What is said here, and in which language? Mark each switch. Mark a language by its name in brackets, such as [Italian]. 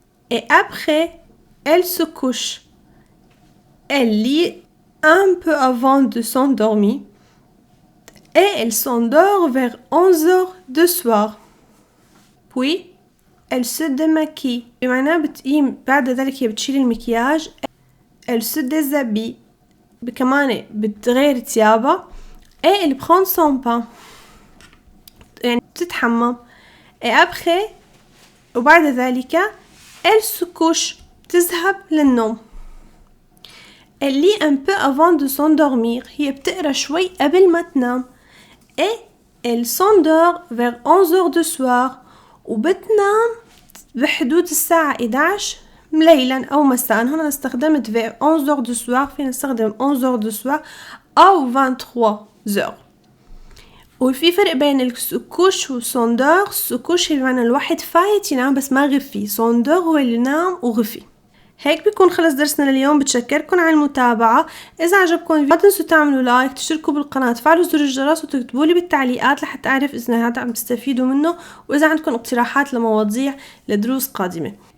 [French] Et après, elle se couche. Elle lit un peu avant de s'endormir et elle s'endort vers 11h du soir. Puis, elle se démaquille. [Arabic] بمعنى بتقيم بعد ذلك هي بتشيل المكياج. [French] Elle se déshabille. [Arabic] كمان بتغير ثيابها. [French] Et elle prend son pain. [Arabic] يعني بتتحمم. [French] Et après [Arabic] وبعد ذلك [French] elle se couche [Arabic] تذهب للنوم. [French] Elle lit un peu avant de s'endormir. [Arabic] هي بتقرأ شوي قبل ما تنام. [French] Et elle s'endort vers 11h du soir. [Arabic] وبتنام بحدود الساعة 11 ليلا أو مساء. هنا استخدمت [French] vers 11h du soir. [Arabic] فينا نستخدم [French] 11h du soir [Arabic] أو 23h. وفي فرق بين السكوش والسوندور. السكوش هي بمعنى الواحد فايت ينام بس ما غفي. سوندور هو اللي نام وغفي. هيك بيكون خلص درسنا لليوم. بتشكركم على المتابعة. إذا عجبكم الفيديو لا تنسوا تعملوا لايك، تشتركوا بالقناة، تفعلوا زر الجرس وتكتبوا لي بالتعليقات لحتى أعرف إذا هذا عم تستفيدوا منه، وإذا عندكم اقتراحات لمواضيع لدروس قادمة.